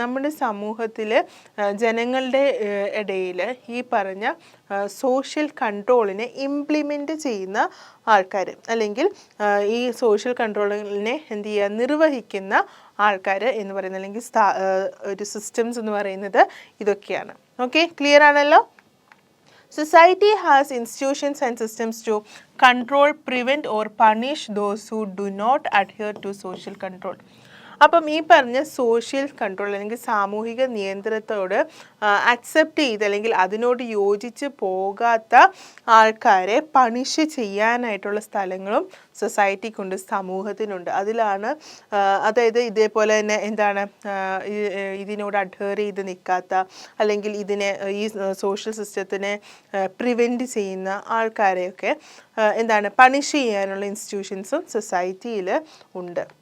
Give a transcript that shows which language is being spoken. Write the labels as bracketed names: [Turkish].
[Malayalam] നമ്മുടെ സമൂഹത്തിൽ ജനങ്ങളുടെ ഇടയിൽ ഈ പറഞ്ഞ സോഷ്യൽ കൺട്രോളിനെ ഇംപ്ലിമെൻറ്റ് ചെയ്യുന്ന ആൾക്കാർ അല്ലെങ്കിൽ ഈ സോഷ്യൽ കൺട്രോളിനെ എന്ത് ചെയ്യുക? നിർവഹിക്കുന്ന ആൾക്കാർ എന്ന് പറയുന്നത് അല്ലെങ്കിൽ ഒരു സിസ്റ്റംസ് എന്ന് പറയുന്നത് ഇതൊക്കെയാണ്. ഓക്കെ, ക്ലിയർ ആണല്ലോ? [English] Society has institutions and systems to control, prevent or punish those who do not adhere to social control. [Malayalam] അപ്പം ഈ പറഞ്ഞ സോഷ്യൽ കൺട്രോൾ അല്ലെങ്കിൽ സാമൂഹിക നിയന്ത്രണത്തോട് അക്സെപ്റ്റ് ചെയ്ത് അല്ലെങ്കിൽ അതിനോട് യോജിച്ച് പോകാത്ത ആൾക്കാരെ പണിഷ് ചെയ്യാനായിട്ടുള്ള സ്ഥലങ്ങളും സൊസൈറ്റിക്കുണ്ട്, സമൂഹത്തിനുണ്ട്. അതിലാണ് അതായത് ഇതേപോലെ തന്നെ എന്താണ് ഇതിനോട് അഡ്ഹെയർ ചെയ്ത് നിൽക്കാത്ത അല്ലെങ്കിൽ ഇതിനെ ഈ സോഷ്യൽ സിസ്റ്റത്തിനെ പ്രിവെൻറ്റ് ചെയ്യുന്ന ആൾക്കാരെയൊക്കെ എന്താണ് പണിഷ് ചെയ്യാനുള്ള ഇൻസ്റ്റിറ്റ്യൂഷൻസും സൊസൈറ്റിയിൽ ഉണ്ട്.